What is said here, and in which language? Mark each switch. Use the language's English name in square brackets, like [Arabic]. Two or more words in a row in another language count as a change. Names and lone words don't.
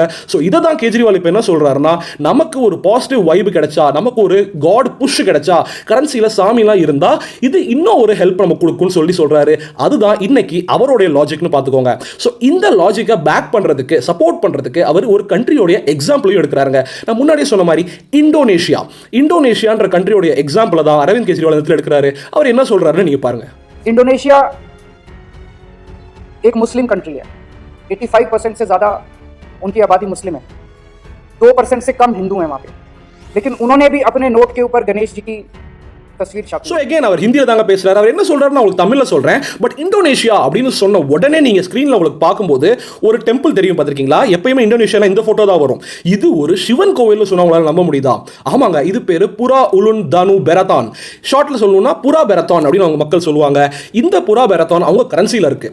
[Tamil] ஸோ இதை தான் கேஜ்ரிவால் இப்போ என்ன சொல்றாருன்னா, நமக்கு ஒரு [English] positive vibe [Tamil] கிடைச்சா, நமக்கு ஒரு [English] God push [Tamil] கிடைச்சா, கரன்சியில் சாமிலாம் இருந்தா இது இன்னும் ஒரு ஹெல்ப் நமக்கு கொடுக்கும்னு சொல்லி சொல்றாரு. அதுதான் இன்னைக்கு அவருடைய லாஜிக்னு பார்த்துக்கோங்க. ஸோ இந்த லாஜிக்கை பேக் பண்றதுக்கு, சப்போர்ட் பண்றதுக்கு அவர் ஒரு கண்ட்ரியோடைய எக்ஸாம்பிளையும் எடுக்கிறாருங்க. நான் முன்னாடியே சொன்ன மாதிரி இந்தோனேஷியான்ற கண்ட்ரியோடைய எக்ஸாம்பிள் தான் அரவிந்த் கெஜ்ரிவால் இடத்துல எடுக்கிறாரு. அவர் என்ன சொல்றாருன்னு நீங்க பாருங்க. [Hindi] इंडोनेशिया एक [English] Muslim country [Hindi] है. 85% से ज़्यादा उनकी आबादी मुस्लिम है. 2% से कम हिंदू हैं वहाँ पे. लेकिन उन्होंने भी अपने नोट के ऊपर गणेश जी की तस्वीर छापी. [Tamil] ஸோ எகேன் அவர் ஹிந்தியில் தாங்க பேசுறாரு. அவர் என்ன சொல்றாரு நான் உங்களுக்கு தமிழில் சொல்றேன். பட் இந்தோனேஷியா அப்படின்னு சொன்ன உடனே நீங்க ஸ்கிரீன்ல உங்களுக்கு பார்க்கும்போது ஒரு டெம்பிள் தெரியும், பார்த்திருக்கீங்களா? எப்பயுமே இந்தோனேஷியால இந்த போட்டோ தான் வரும். இது ஒரு சிவன் கோவில்னு சொன்னா உங்களால நம்ப முடியுதா? ஆமாங்க, இது பேரு புரா உலுன் தனு பெரதான். ஷார்ட்ல சொல்லணும்னா புரா பெரதான் அப்படின்னு அவங்க மக்கள் சொல்லுவாங்க. இந்த புரா பெரதான் அவங்க கரன்சியில் இருக்கு.